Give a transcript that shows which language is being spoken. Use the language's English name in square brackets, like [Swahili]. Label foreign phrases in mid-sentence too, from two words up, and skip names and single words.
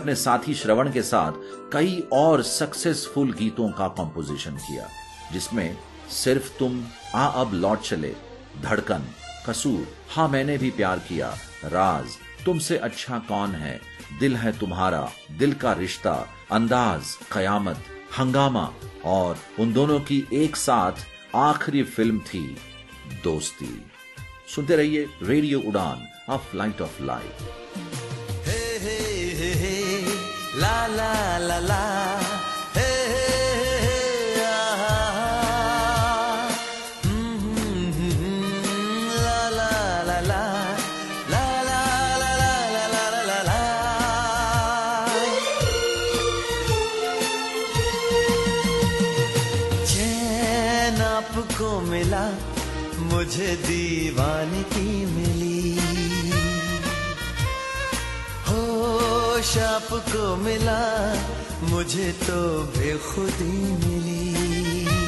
[Hindi] अपने साथी श्रवण के साथ कई और सक्सेसफुल गीतों का कंपोजिशन किया, जिसमें सिर्फ तुम, आ अब लौट चले, धड़कन, कसूर, हाँ मैंने भी प्यार किया, राज, तुमसे अच्छा कौन है, दिल है तुम्हारा, दिल का रिश्ता, अंदाज, कयामत, हंगामा और उन दोनों की एक साथ आखिरी फिल्म थी दोस्ती। सुनते रहिए रेडियो उड़ान, [English] a flight of life. हे हे हे हे ला ला ला ला हे हे हे आहा ला ला ला ला ला ला ला ला ला ला। [Hindi] चैन आपको मिला, मुझे दीवानगी मिली, होश आपको मिला, मुझे तो बेखुदी मिली।